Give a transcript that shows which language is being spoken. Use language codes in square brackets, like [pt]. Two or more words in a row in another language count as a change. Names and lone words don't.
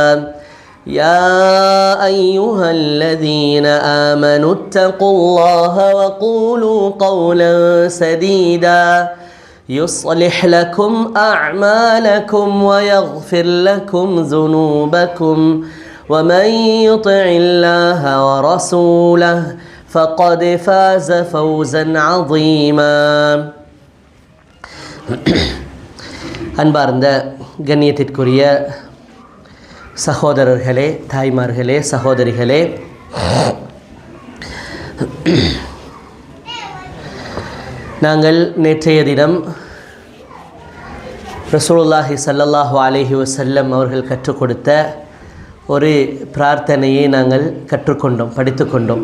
[ar] يا أيها الذين آمنوا اتقوا الله وقولوا قولا سديدا يصلح لكم أعمالكم ويغفر لكم ذنوبكم ومن يطع الله ورسوله فقد فاز فوزا عظيما. [ta] அன்பார்ந்த கண்ணியத்திற்குரிய சகோதரர்களே, தாய்மார்களே, சகோதரிகளே, நாங்கள் நேற்றைய தினம் [ar] رسول الله صلى الله عليه وسلم [ta] அவர்கள் கற்றுக் கொடுத்த ஒரு பிரார்த்தனையை நாங்கள் கற்றுக்கொண்டோம், படித்துக்கொண்டோம்.